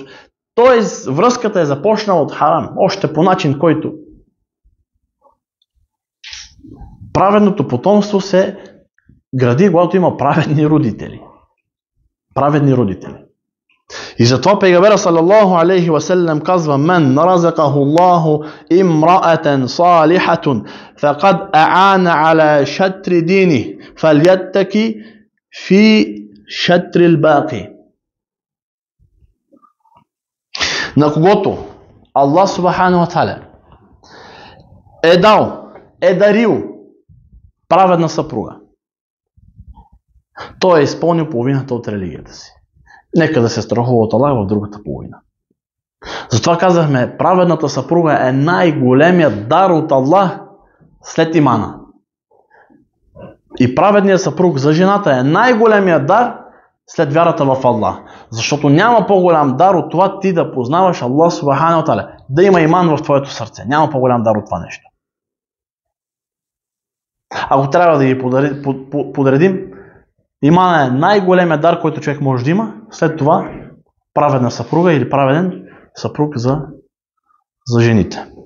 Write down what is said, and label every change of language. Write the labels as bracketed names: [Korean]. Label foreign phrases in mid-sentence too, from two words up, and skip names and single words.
[Bulgarian] Тоест, връзката е започнала от харам. Още по начин, който праведното потомство се гради, когато има праведни родители. Праведни родители. И затова пейгамберът [Arabic] صلى الله عليه وسلم [Bulgarian] казва: [Arabic] "من رزقه الله امرأة صالحة فقد أعانه على شطر دينه, فليتق في الشطر الباقي." [Bulgarian] На когото Аллах [Arabic] سبحانه وتعالى [Bulgarian] е дарил праведна съпруга, той е изпълнил половината от религията си. Нека да се страхува от Аллах в другата половина. Затова казахме, праведната съпруга е най-големият дар от Аллах след имана. И праведният съпруг за жената е най-големият дар след вярата в Аллах. Защото няма по-голям дар от това ти да познаваш Аллах [Arabic] سبحانه وتعالى. [Bulgarian] Да има иман в твоето сърце. Няма по-голям дар от това нещо. Ако трябва да ги подредим, имана е най-големият дар, който човек може да има. След това праведна съпруга или праведен съпруг за жените.